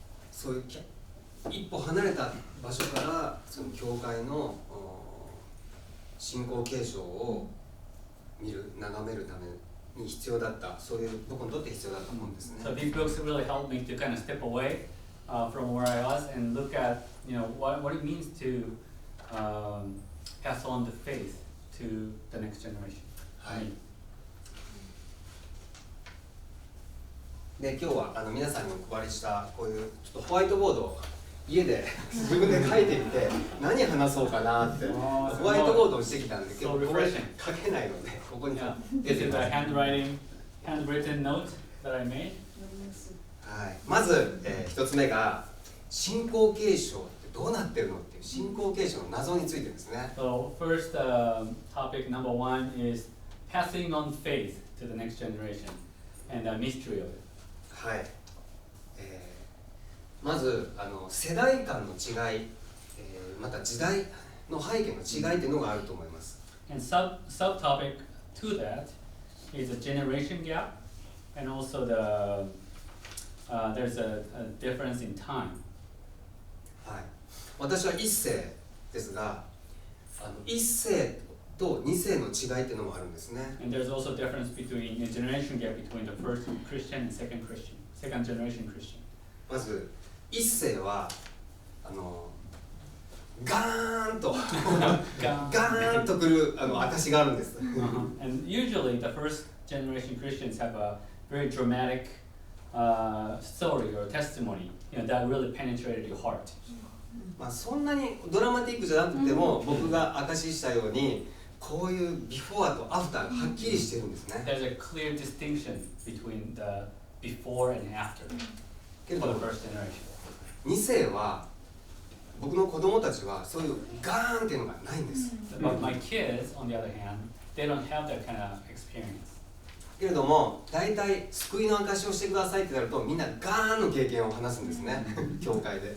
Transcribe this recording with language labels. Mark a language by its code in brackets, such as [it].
[ja] そういう一歩離れた場所からその教会の信仰継承を眺めるために必要だった、そういう僕にとって必要だったものですね。 [en] So these books really helped me to kind of step away from where I was and look at, what it means to pass on the faith to the next generation. [ja] はい。で今日は皆さんにお配りしたこういうちょっとホワイトボードを家で自分で書いてみて何話そうかなってホワイトボードをしてきたんで、今日これ書けないのでここに出てます。 [en] handwritten note that I made. [ja] はい。まず、一つ目が信仰継承ってどうなってるのっていう信仰継承の謎についてですね。 [en] So first, topic number one is passing on faith to the next generation and the mystery of it. [ja] はい。まず世代間の違い、また時代の背景の違いっていうのがあると思います。 [en] And subtopic to that is a generation gap, and also there's a difference in time. [ja] はい。私は1世ですが、1世と2世の違いっていうのもあるんですね。 [en] And there's also a difference between a generation gap between the first Christian and second generation Christian. [ja] まず1世はガーンとガーンとくる証があるんです。 [en] And usually the first generation Christians have a very dramatic story or testimony, that really penetrated your heart. [ja] まあそんなにドラマティックじゃなくても、僕が証ししたようにこういうビフォーとアフターがはっきりしてるんですね。 [en] There's a clear distinction between before and after [ja] けれ [en] for [ja] ど [en] the first generation. [ja] 2世は僕の子供たちはそういうガーンっていうのがないんです。 [en] But my kids, on the other hand, they don't have that kind of experience. [ja] けれども大体救いの証しをしてくださいってなるとみんなガーンの経験を話すんですね教会で。